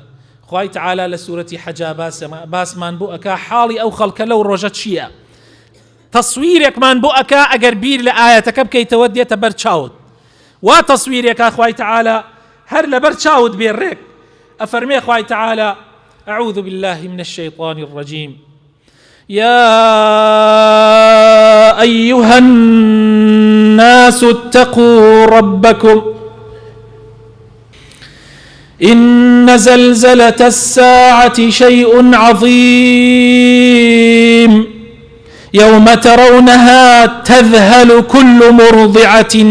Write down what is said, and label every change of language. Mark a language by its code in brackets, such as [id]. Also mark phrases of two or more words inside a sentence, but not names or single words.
[ckb] خوای تعالی لە سوورەتی حەجا باسمان بۆ ئەکا حاڵی ئەو خەڵکە لەو ڕۆژە چییە، تەسویرێکمان بۆ ئەکا ئەگەر بیر لە ئاەتەکە بکەیتەوە دێتە بەر چاوت، وا تەسویرێکا خوای تعالی هەر لەبەر چاوت بێڕێک. أفرمي خوای تعالى [ar] أعوذ بالله من الشيطان الرجيم يا أيها الناس اتقوا ربكم إن زلزلة الساعة شيء عظيم يوم ترونها تذهل كل مرضعة